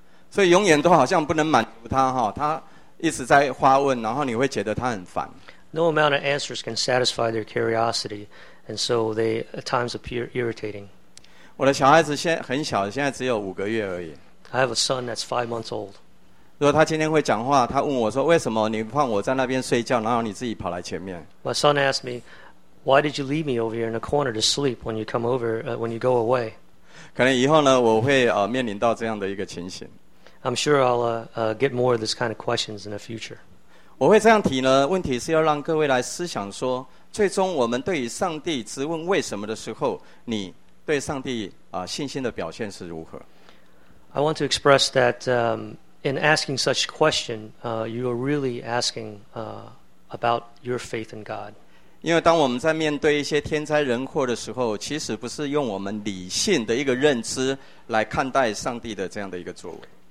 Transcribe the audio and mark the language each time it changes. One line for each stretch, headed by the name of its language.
Chinese: 所以永远都好像不能满足他哈，他一直在发问，然后你会觉得他很烦。
English: No amount of answers can satisfy their curiosity and so they at times appear irritating.
Chinese: 我的小孩子现在很小，现在只有五个月而已。
English: I have a son that's 5 months old.
Chinese: 如果他今天会讲话，他问我说：“为什么你放我在那边睡觉，然后你自己跑来前面？”
English: My son asked me, "Why did you leave me over here in the corner to sleep when you come over, when you go away?"
Chinese: 可能以后呢，我会面临到这样的一个情形。
English: I'm sure I'll get more of this kind of questions in the future.
Chinese: 我会这样提呢，问题是要让各位来思想说，最终我们对于上帝直问为什么的时候，你对上帝信心的表现是如何
English: ？I want to express that. In asking such question, you are really asking about your faith in God.
Chinese: 因为当我们在面对一些天灾人祸的时候，其实不是用我们理性的一个认知来看待上帝的这样的一个作为。